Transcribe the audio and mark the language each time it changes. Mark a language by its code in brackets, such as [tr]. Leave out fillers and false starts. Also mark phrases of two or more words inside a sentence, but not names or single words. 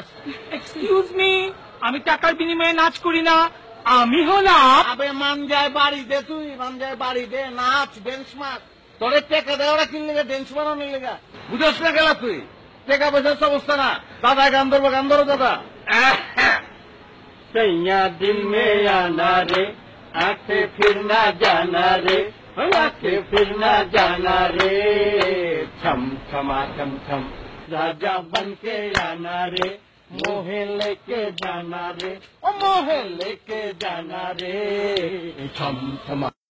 [en] excuse me, [bn] আমি টাকার বিনিময়ে নাচ করি না। আমি হলাম আবে মান যায় বাড়ি দে, তুই মান যায় বাড়ি দে, নাচ ড্যান্স মার। তোরে টেকা দেওয়ারা কিনলে ড্যান্স মারানোর লেগা, বুঝস না গেলা তুই? টেকা পয়সার অবস্থা না। দাদা গান ধরবো, গান ধরো দাদা। [hi] सैया दिल में आना रे, आके फिर ना जाना रे, आके फिर ना जाना रे, छम छमा छम छम राजा बन के आना रे, मोहे लेके जाना रे, ओ मोहे लेके जाना रे, छम छमा।